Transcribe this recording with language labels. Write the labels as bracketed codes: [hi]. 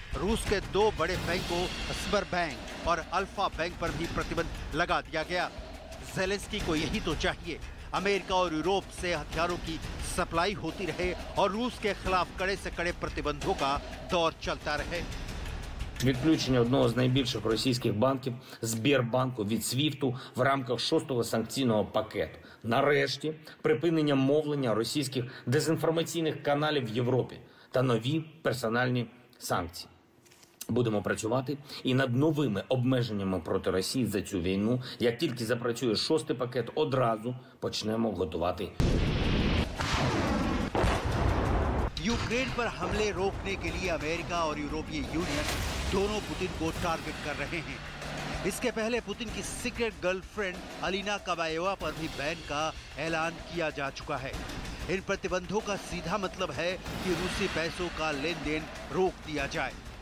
[hi] रूस के 2 बड़े बैंकों स्बर बैंक और अल्फा बैंक पर भी प्रतिबंध लगा दिया गया। ज़ेलेंस्की को यही तो चाहिए, अमेरिका और यूरोप से हथियारों की सप्लाई होती रहे और रूस के खिलाफ कड़े से कड़े प्रतिबंधों का दौर चलता रहे। [uk] Відключення одного з найбільших російських банків Сбербанку від СВІФТу в рамках 6-го санкційного пакету. Нарешті припинення мовлення російських дезінформаційних каналів в Європі та нові персональні санкції. Будемо працювати і над новими обмеженнями проти Росії за цю війну. Як тільки запрацює 6-й пакет, одразу почнемо готувати. [hi] यूक्रेन पर हमले रोकने के लिए अमेरिका और यूरोपीय यूनियन दोनों पुतिन को टारगेट कर रहे हैं। इसके पहले पुतिन की सीक्रेट गर्लफ्रेंड अलीना कबाएवा पर भी बैन का ऐलान किया जा चुका है। इन प्रतिबंधों का सीधा मतलब है कि रूसी पैसों का लेन देन रोक दिया जाए।